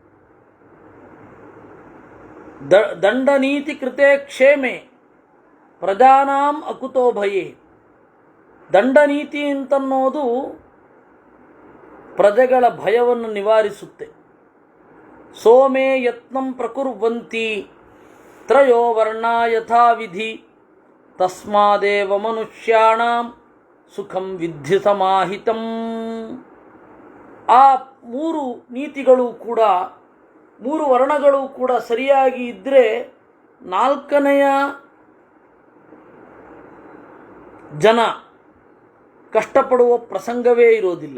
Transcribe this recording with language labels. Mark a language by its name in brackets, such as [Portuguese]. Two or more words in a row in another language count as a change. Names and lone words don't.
[Sanskrit] ದಂಡನೀತಿ ಕೃತೆ ಕ್ಷೇಮೆ ಪ್ರಜಾನಾಂ ಅಕುತೋ ಭಯೇ. [Kannada] ದಂಡನೀತಿ ಅಂತನ್ನೋದು ಪ್ರಜೆಗಳ ಭಯವನ್ನು ನಿವಾರಿಸುತ್ತೆ. [Sanskrit] ಸೋಮೇ ಯತ್ನಂ ಪ್ರಕುರ್ವಂತಿ ತ್ರಯೋ ವರ್ಣ ಯಥಾವಿಧಿ ತಸ್ಮಾದೇವ ಮನುಷ್ಯಾಣಾಂ ಸುಖಂ ವಿದ್ಧಿ ಸಮಾಹಿತಂ. [Kannada] ಆ ಮೂರು ನೀತಿಗಳು ಕೂಡ, ಮೂರು ವರ್ಣಗಳು ಕೂಡ ಸರಿಯಾಗಿ ಇದ್ದರೆ ನಾಲ್ಕನೆಯ ಜನ ಕಷ್ಟಪಡುವ ಪ್ರಸಂಗವೇ ಇರೋದಿಲ್ಲ.